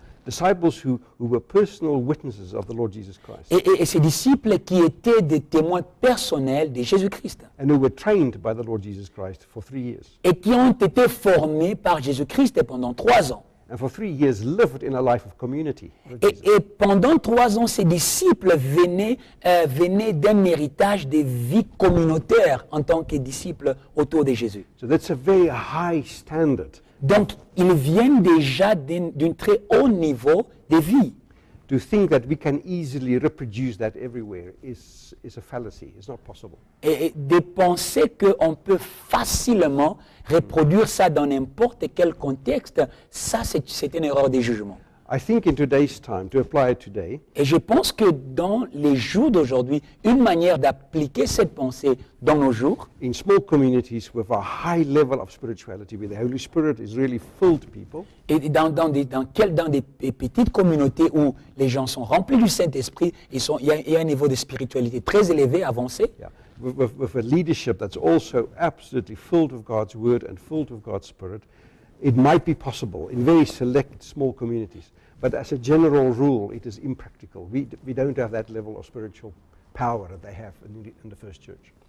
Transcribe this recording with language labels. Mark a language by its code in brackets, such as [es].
[en] disciples who were personal witnesses of the Lord Jesus Christ. [fr] Et ces disciples qui étaient des témoins personnels de Jésus-Christ. [en] And who were trained by the Lord Jesus Christ for 3 years. [fr] Et qui ont été formés par Jésus-Christ pendant 3 ans. [en] And for 3 years lived in a life of community. [fr] Et pendant 3 ans, ces disciples venaient d'un héritage de vie communautaire en tant que disciples autour de Jésus. [en] So that's a very high standard. [fr] Donc, ils viennent déjà d'un très haut niveau de vie. [en] To think that we can easily reproduce that everywhere is a fallacy. It's not possible. [fr] Et de penser qu'on peut facilement reproduire ça dans n'importe quel contexte, ça c'est une erreur de jugement. [en] I think in today's time, to apply it today, [fr] Et je pense que dans les jours d'aujourd'hui, une manière d'appliquer cette pensée dans nos jours, [en] in small communities with a high level of spirituality, where the Holy Spirit is really filled people, [fr] et dans des petites communautés où les gens sont remplis du Saint-Esprit, il y a un niveau de spiritualité très élevé, avancé, [en] yeah, with a leadership that's also absolutely filled with God's Word and filled with God's Spirit, it might be possible in very select small communities. But as a general rule, it is impractical. We don't have that level of spiritual power that they have in the first church.